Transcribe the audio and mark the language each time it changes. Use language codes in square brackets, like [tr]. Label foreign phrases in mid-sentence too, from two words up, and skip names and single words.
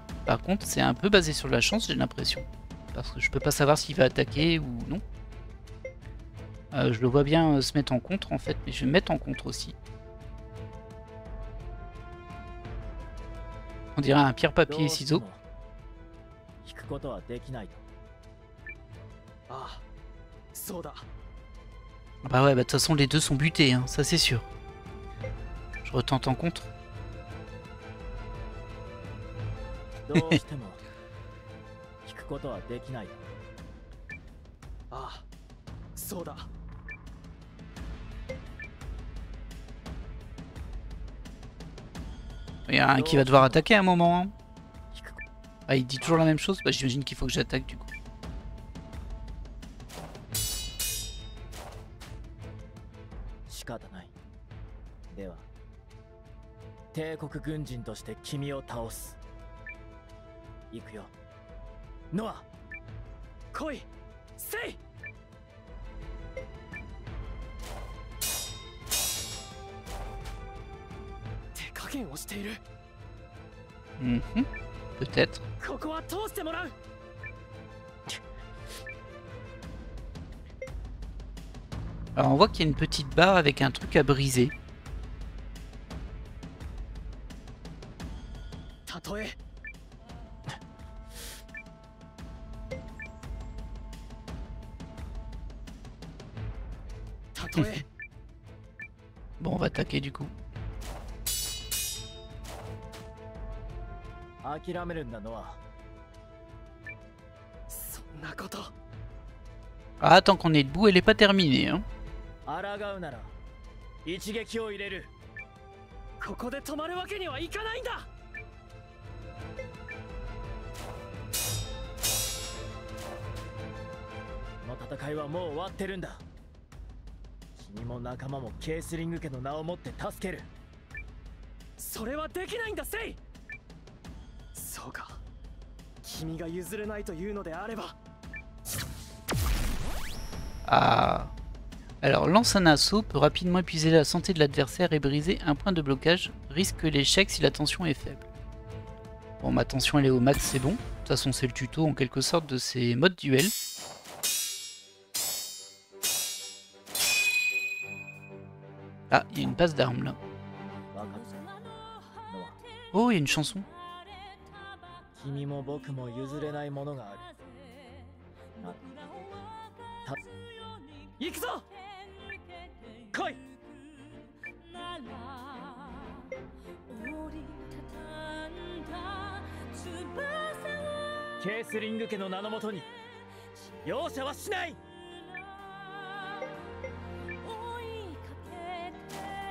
[fr] Par contre, c'est un peu basé sur la chance, j'ai l'impression. Parce que je peux pas savoir s'il va attaquer ou non. Je le vois bien se mettre en contre en fait, mais je vais me mettre en contre aussi. On dirait un pierre papier et ciseaux. [ja] 引くことはできないと。ああ、そうだ。 [fr] Ah bah ouais, bah de toute façon les deux sont butés, hein, ça c'est sûr. Je retente en contre. [ja] どうしても引くことはできないと。ああ、そうだ。 [fr] Il y a un qui va devoir attaquer à un moment. Hein. Ah, il dit toujours la même chose. Bah, j'imagine qu'il faut que j'attaque du coup. [ja] 仕方ない。では、帝国軍人として君を倒す。行くよ。ノア、来い、セイ。手加減をしている。 [fr] Peut-être. [ja] ここは通してもらう。 [fr] Alors on voit qu'il y a une petite barre avec un truc à briser. [ja] たとえ。たとえ。 [fr] Bon, on va attaquer du coup. [ja] 諦めるんだノア。そんなこと。 [fr] Ah, tant qu'on est debout, elle est pas terminée. Hein. [ja] 抗うなら一撃を入れる。ここで止まるわけにはいかないんだ。この戦いはもう終わってるんだ。君も仲間もケースリング家の名をもって助ける。それはできないんだセイ。そうか。君が譲れないというのであれば。 [fr] Ah. Alors, lance un assaut, peut rapidement épuiser la santé de l'adversaire et briser un point de blocage. Risque l'échec si la tension est faible. Bon, ma tension elle est au max, c'est bon. De toute façon, c'est le tuto en quelque sorte de ces modes duel. Ah, il y a une passe d'armes là. Oh, il y a une chanson. [ja] 君も僕も譲れないものがある。行くぞ。来い。ケースリング家の名のもとに容赦はしない。